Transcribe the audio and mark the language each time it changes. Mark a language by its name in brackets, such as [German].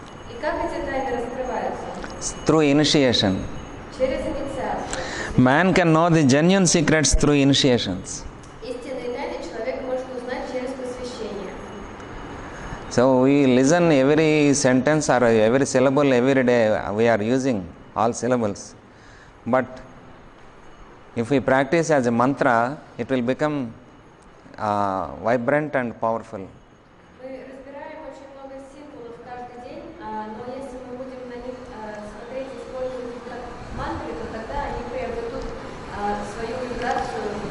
[Russian] И как эти тайны раскрываются? [English] Through initiation. [Russian] Через инициацию. [English] Man can know the genuine secrets through initiations. [Russian] Истинные тайны человек может узнать через посвящение. [English] So we listen every sentence or every syllable every day. We are using all syllables. But if we practice as a mantra, it will become vibrant and powerful. [Russian] Мы разбираем очень много символов каждый день, но если мы будем на них смотреть и использовать их как мантры, то тогда они приобретут свою вибрацию.